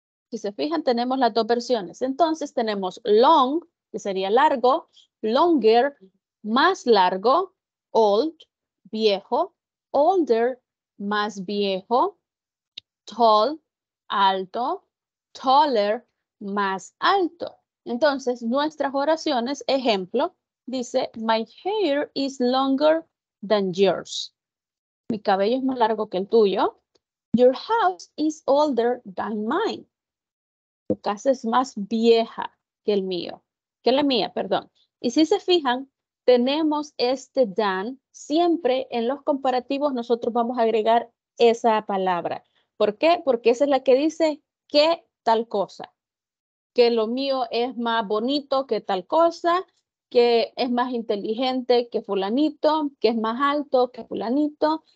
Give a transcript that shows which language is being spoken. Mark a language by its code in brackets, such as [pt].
[es] Si se fijan, tenemos las dos versiones. Entonces, tenemos long, que sería largo, longer, más largo, old, viejo, older, más viejo, tall, alto, taller, más alto. Entonces, nuestras oraciones, ejemplo, dice, [en] my hair is longer than yours. [es] Mi cabello es más largo que el tuyo. [en] Your house is older than mine. [es] Tu casa es más vieja que el mío, que la mía, perdón. Y si se fijan, tenemos este than. Siempre en los comparativos nosotros vamos a agregar esa palabra. ¿Por qué? Porque esa es la que dice que tal cosa. Que lo mío es más bonito que tal cosa, que es más inteligente que fulanito, que es más alto que fulanito.